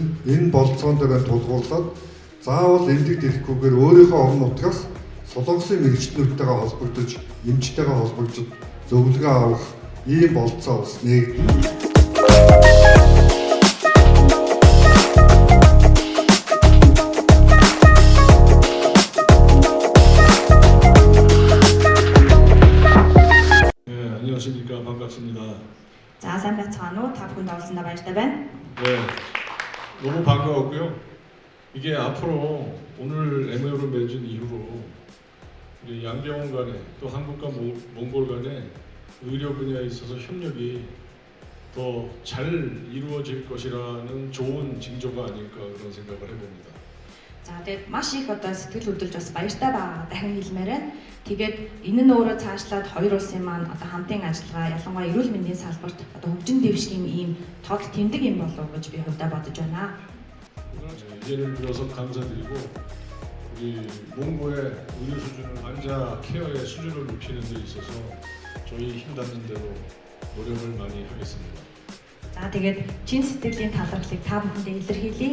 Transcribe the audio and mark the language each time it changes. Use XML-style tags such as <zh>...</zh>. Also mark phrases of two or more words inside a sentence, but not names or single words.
<mn>Энэ болцоон дээр тулгуурлаад заавал эмнэлэгт ирэхгүйгээр өөрийнхөө орон нутгаас солонгосын мэргэжлүүдтэйгээ холбогдож, эмчтэйгээ холбогдож зөвлөгөө авах ийм болцоо бас нэгдэнэ.</mn> <ko>안녕하십니까. 반갑습니다. 자,</ko> <mn>сайн байцгаана уу? Та бүхэнд оролцсондоо баяртай байна.</mn> <ko>네, 너무 반가웠고요. 이게 앞으로 오늘 MOU를 맺은 이후로 우리 양병원 간에 또 한국과 몽골 간에 의료 분야에 있어서 협력이 더 잘 이루어질 것이라는 좋은 징조가 아닐까 그런 생각을 해봅니다.</ko> <mn>За, тэгээд маш их одоо сэтгэл хөдлөж бас баяртай байгаа дахин хэлмээр байна. Тэгээд энэ нь өөрөө цаашлаад хоёр улсын маань одоо хамтын ажиллагаа ялангуяа эрүүл мэндийн салбарт одоо хөгжин дэвшгийн ийм тод тэмдэг юм болов уу гэж би хувьдаа бодож байна.</mn> <ko>예를 들어서 감사드리고 우리 몽고의 의료 수준을 환자 케어의 수준을 높이는 데 있어서 저희 힘 닿는 대로 노력을 많이 하겠습니다.</ko> <mn>За, тэгээд чин сэтгэлийн талархлыг та бүхэндээ илэрхийлье.</mn>